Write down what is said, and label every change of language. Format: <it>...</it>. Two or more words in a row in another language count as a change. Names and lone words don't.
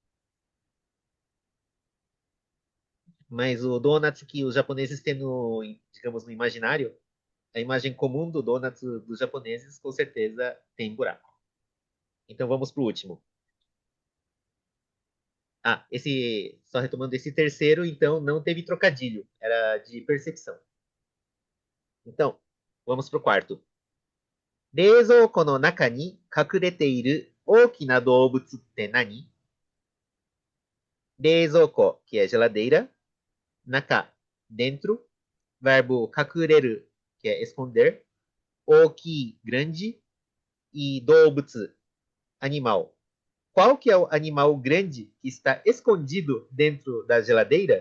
<pt>Mas o donuts que os japoneses têm no, digamos, no imaginário, a imagem comum do donuts dos japoneses, com certeza tem buraco. Então vamos pro último. Só retomando esse terceiro, então não teve trocadilho, era de percepção. Então, vamos pro quarto.</pt> <ja>冷蔵庫の中に隠れている大きな動物って何？</ja> <pt>冷蔵庫, que é geladeira. Naka, dentro. Verbo 隠れる, que é esconder. Oki, grande. E doubutsu, animal. Qual que é o animal grande que está escondido dentro da geladeira?</pt>